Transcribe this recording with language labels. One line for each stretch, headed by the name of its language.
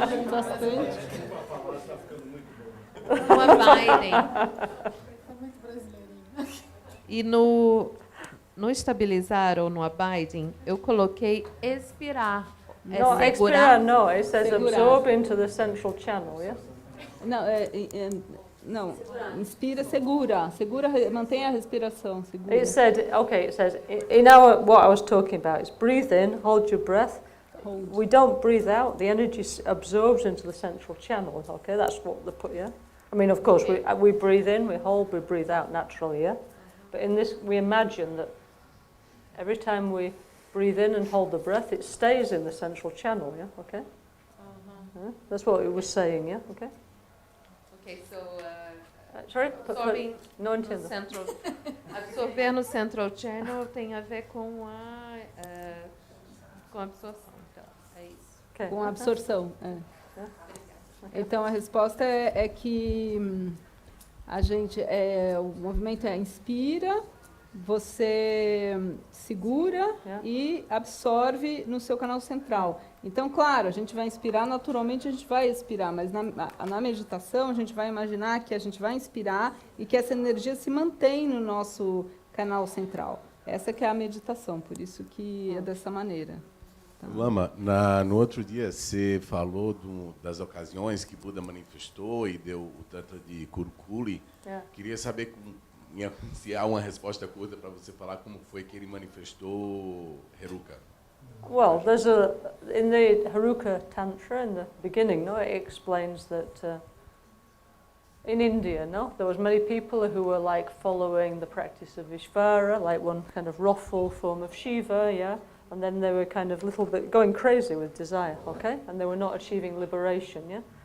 Portuguese: Bastante. No abiding. E no estabilizar ou no abiding, eu coloquei expirar.
English: No, expira, no. It says absorb into the central channel, yes?
Portuguese: Não, Não, inspira, segura. Segura, mantenha a respiração, segura.
English: It said, okay, it says, in our, what I was talking about is breathe in, hold your breath. Hold. We don't breathe out, the energy absorbs into the central channel, okay, that's what they put, yeah? I mean, of course, we breathe in, we hold, we breathe out naturally, yeah? But in this, we imagine that every time we breathe in and hold the breath, it stays in the central channel, yeah, okay? Yeah? That's what it was saying, yeah, okay? Ok, so, Sorry? absorving
Portuguese: Não no entendo. central, absorver no central channel tem a ver com a absorção. Então, é isso.
English: Okay.
Portuguese: Com a absorção. Então a resposta é que a gente, o movimento é inspira, você segura e absorve no seu canal central. Então, claro, a gente vai inspirar, naturalmente a gente vai expirar, mas na meditação a gente vai imaginar que a gente vai inspirar e que essa energia se mantém no nosso canal central. Essa que é a meditação, por isso que é dessa maneira. Tá? Lama, no outro dia você falou das ocasiões que Buda manifestou e deu o Tantra de Kurukuli. Queria saber se há uma resposta curta para você falar como foi que ele manifestou Heruka.
English: Well, in the Heruka Tantra, in the beginning, no, it explains that in India, no, there was many people who were like following the practice of Ishvara, like one kind of wrathful form of Shiva, yeah, and then they were kind of little bit going crazy with desire, okay, and they were not achieving liberation, yeah.